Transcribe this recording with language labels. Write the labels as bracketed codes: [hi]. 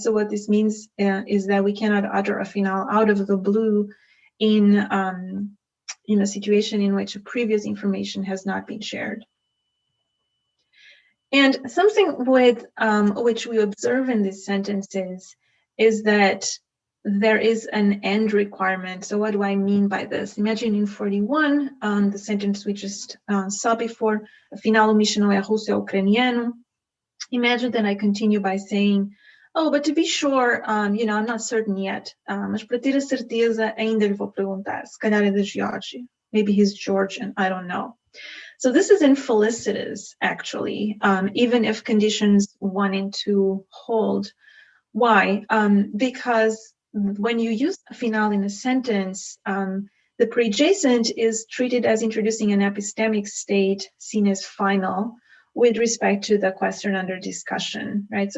[en] So what this means is that we cannot utter a finale out of the blue in a situation in which a previous information has not been shared. And something with which we observe in these sentences is that there is an end requirement. So what do I mean by this? Imagine in 41, the sentence we just saw before, [pt] afinal o Misha não é russo, é ucraniano. [en] Imagine that I continue by saying, oh, but to be sure, I'm not certain yet. [pt] Mas para ter a certeza, ainda lhe vou perguntar. Se calhar é da Geórgia. [en] Maybe he's Georgian, I don't know. So this is infelicitous, actually, even if conditions 1 and 2 hold. Why? Because when you use a finale in a sentence, the pre-adjacent is treated as introducing an epistemic state seen as final with respect to the question under discussion, right?